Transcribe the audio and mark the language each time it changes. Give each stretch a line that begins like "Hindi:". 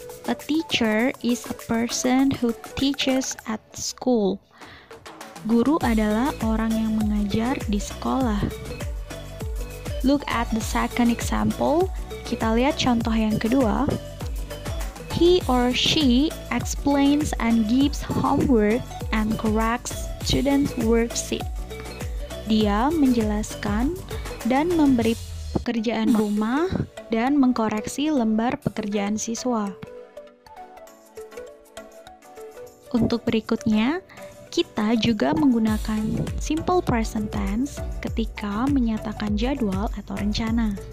English: A teacher is a person who teaches at school.
Indonesian: Guru adalah orang yang mengajar di sekolah.
English: Look at the second example.
Indonesian: Kita lihat contoh yang kedua.
English: He or she explains and gives homework and corrects student worksheet.
Indonesian: Dia menjelaskan dan memberi pekerjaan rumah dan mengkoreksi lembar pekerjaan siswa. Untuk berikutnya, kita juga menggunakan simple present tense ketika menyatakan jadwal atau rencana.